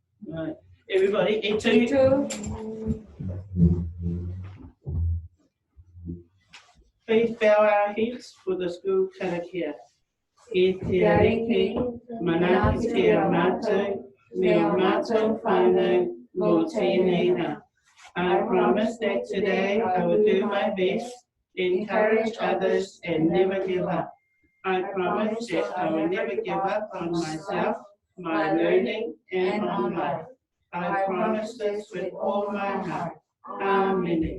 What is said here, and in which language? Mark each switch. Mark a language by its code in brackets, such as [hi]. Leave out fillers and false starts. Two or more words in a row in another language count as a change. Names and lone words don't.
[en] Right. Everybody, E2. Please bow our heads for the school karakia. [mi] E te ariki, mana ki te amatu, me o mātou whānau, mō tēnei rā. [en] I promise that today I will do my best, encourage others and never give up. I promise that I will never give up on myself, my learning and on life. I promise this with all my heart. Amen.